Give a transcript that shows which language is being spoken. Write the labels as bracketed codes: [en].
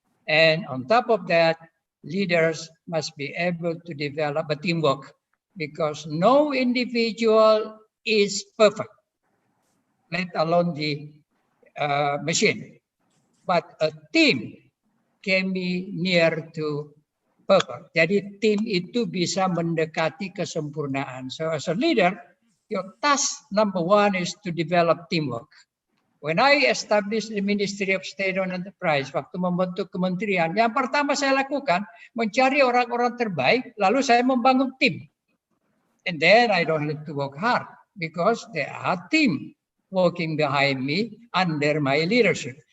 [en] And on top of that, leaders must be able to develop a teamwork because no individual is perfect, let alone the machine. But a team can be near to perfect. [id] Jadi tim itu bisa mendekati kesempurnaan. [en] So as a leader, your task number one is to develop teamwork. When I established the Ministry of State and Enterprise, [id] waktu membentuk kementerian, yang pertama saya lakukan, mencari orang-orang terbaik, lalu saya membangun tim. [en] And then I don't have to work hard because there are team working behind me under my leadership.